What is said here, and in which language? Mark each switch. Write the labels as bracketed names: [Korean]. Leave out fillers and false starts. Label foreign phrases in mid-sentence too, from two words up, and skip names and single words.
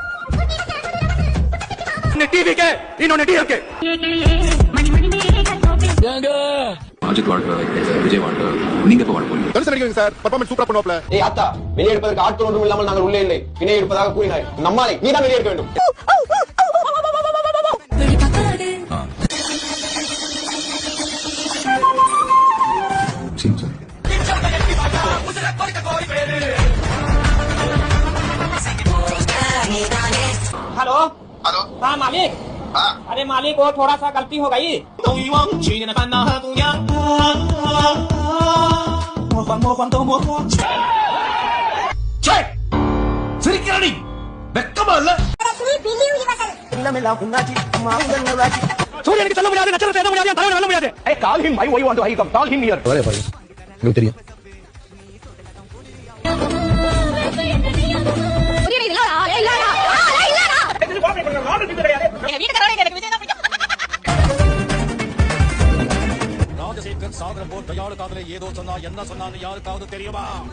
[Tamil] டிவிக்கு இன்னொன்னு டிவிக்கு. அஜித் வாழ்க்கை, விஜய் வாழ்க்கை, நீங்க எப்ப வாழ போறீங்க? தரிசனம் அடிக்கிறீங்க சார். பெர்ஃபார்மன்ஸ் சூப்பரா பண்ணுவாப்ல. ஏய் ஆத்தா, வெளியே எடுப்பதற்கு ஆட்கள் ஒன்றும் இல்லாமல் நாங்கள் உள்ளே இல்லை. இணை எடுப்பதாக கூறினாய். நம்மாலே நீ தான் வெளியே எடுக்க வேண்டும். [Hindi] हेलो हेलो हाँ मालिक. अरे मालिक वो थोड़ा सा गलती हो गई. [Tamil] சிரிக்கிறடி வெக்கமா இல்ல? பில்லி யுனிவர்சல். சூரியனுக்கு சொல்ல முடியாது, நட்சத்திரத்தை எண்ண முடியாது, தலைவனை வெல்ல முடியாது. [English] Hey, call him. I want to come. Call him here. [Tamil] வரே பாருங்க. உங்களுக்கு தெரியும். ராஜசேகர் சாகரம் போல் கையாளு காதலை ஏதோ சொன்னா என்ன சொன்னான்னு யாருக்காவது தெரியுமா?